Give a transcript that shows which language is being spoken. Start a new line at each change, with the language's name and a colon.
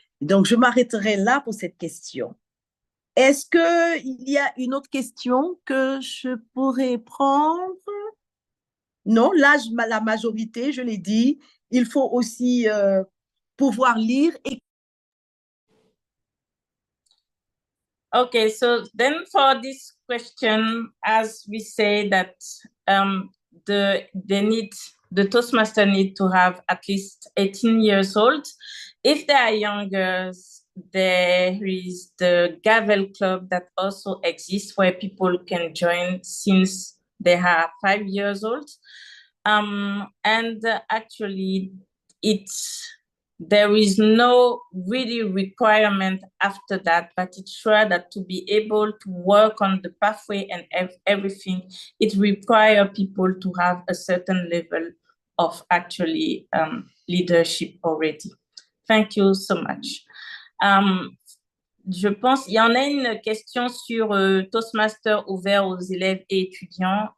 French: Donc, je m'arrêterai là pour cette question. Est-ce qu'il y a une autre question que je pourrais prendre? Non, l'âge, la majorité, je l'ai dit. Il faut aussi pouvoir lire.
English: Okay, so then for this question, as we say that the Toastmaster need to have at least 18 years old. If they are younger, there is the Gavel Club that also exists where people can join since they are 5 years old. And actually, there is no really requirement after that, but it's sure that to be able to work on the pathway and everything, it requires people to have a certain level of actually leadership already. Thank you so much.
French: Je pense, il y en a une question sur Toastmaster ouvert aux élèves et étudiants.